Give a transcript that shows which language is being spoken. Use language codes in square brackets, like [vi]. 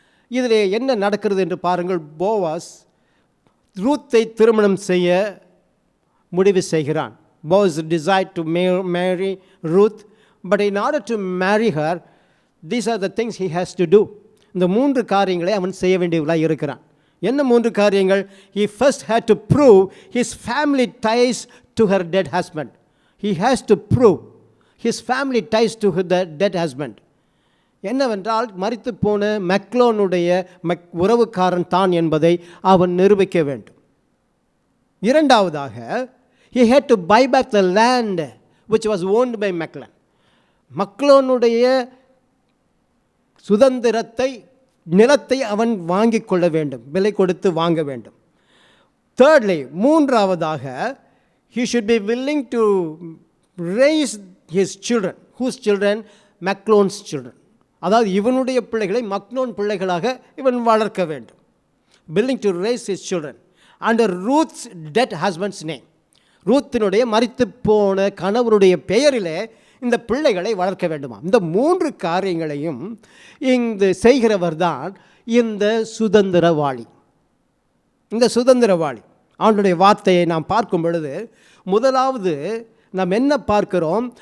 [ta] இதில் என்ன நடக்கிறது என்று பாருங்கள். போவாஸ் ரூத்தை திருமணம் செய்ய முடிவு செய்கிறான். [en] Boaz decide to marry Ruth, but in order to marry her these are the things he has to do. [ta] இந்த 3 காரியங்களை அவன் செய்ய வேண்டியவளாக இருக்கிறான். என்ன 3 காரியங்கள்? [en] He first had to prove his family ties to her dead husband. He has to prove his family ties to the dead husband. [ta] என்னவென்றால், மரித்து போன மக்லோனுடைய உறவுக்காரன் தான் என்பதை அவன் நிரூபிக்க வேண்டும். இரண்டாவதாக, [en] he had to buy back the land which was owned by Macklon. [ta] மக்லோனுடைய சுதந்திரத்தை, நிலத்தை அவன் வாங்கிக் கொள்ள வேண்டும், விலை கொடுத்து வாங்க வேண்டும். [en] thirdly, [ta] மூன்றாவதாக, [en] he should be willing to raise his children. whose children? Macklon's children. [ta] அதாவது இவனுடைய பிள்ளைகளை மக்லோன் பிள்ளைகளாக இவன் வளர்க்க வேண்டும். [en] willing to raise his children under Ruth's dead husband's name. [ta] ரூத்தினுடைய மரித்து போன கணவருடைய பெயரிலே இந்த பிள்ளைகளை வளர்க்க வேண்டுமா. இந்த 3 காரியங்களையும் இங்கு செய்கிறவர் தான் இந்த சுதந்திரவாளி. இந்த சுதந்திரவாளி ஆண்டவருடைய வார்த்தையை நாம் பார்க்கும் பொழுது, முதலாவது நாம் என்ன பார்க்கிறோம்?